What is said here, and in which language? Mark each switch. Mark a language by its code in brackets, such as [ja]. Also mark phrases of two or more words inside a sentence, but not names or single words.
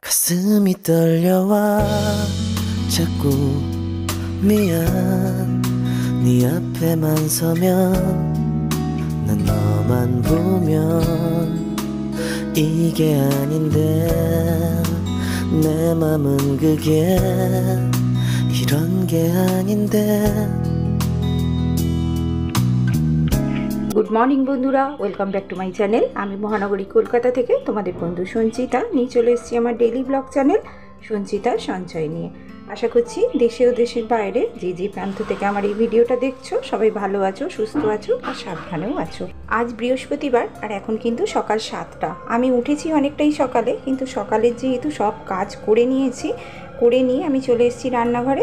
[ko] 가슴이 떨려와 자꾸 미안 네 앞에만 서면 난 너만 보면 이게 아닌데 내 맘은 그게 이런 게 아닌데। [en] Good morning बंधुरा welcome back to my channel. [bn] আমি মহানগরী কলকাতা থেকে তোমাদের বন্ধু সঞ্চিতা নিয়ে চলে এসেছি আমার [en] daily vlog channel [bn] সঞ্চিতা সঞ্চয় নিয়ে। আশা করছি দেশে ও দেশের বাইরে যে যে প্রান্ত থেকে আমার এই ভিডিওটা দেখছো সবাই ভালো আছো, সুস্থ আছো আর সাবধানেও আছো। আজ বৃহস্পতিবার আর এখন কিন্তু সকাল 7টা। আমি উঠেছি অনেকটাই সকালে, কিন্তু সকালের যেহেতু সব কাজ করে নিয়েছি, করে নিয়ে আমি চলে এসেছি রান্নাঘরে।